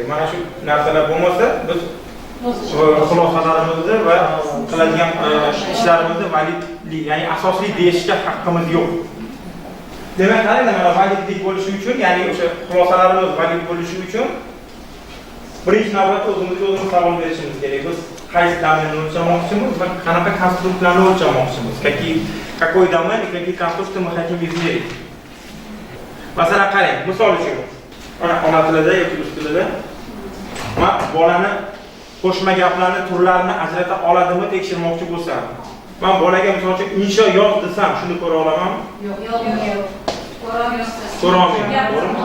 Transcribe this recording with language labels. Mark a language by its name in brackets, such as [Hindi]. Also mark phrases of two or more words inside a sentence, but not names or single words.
[Uzbek] Mana shu narsalar bo'lmasa, biz xulosalarimizni va qiladigan ishlarimizni validlik, ya'ni asosli deyishga haqqimiz yo'q. Demak, qaranglar, mana validlik bo'lishi uchun, ya'ni o'sha xulosalarimiz valid bo'lishi uchun birinchi navbatda o'zimizga savol berishimiz kerak. Biz qaysi domenni o'lchamoqchimiz va qanaqa konstruktlarni o'lchamoqchimiz? [Russian] Какой домен и какие конструкции мы хотим измерить? [Uzbek] Masalan, qarang, misol uchun, mana ona tilida yoki rus tilida men bolani qo'shma gaplarni turlarini ajrata oladimi tekshirmoqchi bo'lsam, men bolaga misol uchun insho yoz desam, shuni ko'ra olamanmi? Yo'q. Ko'ra olmayman, to'g'rimi?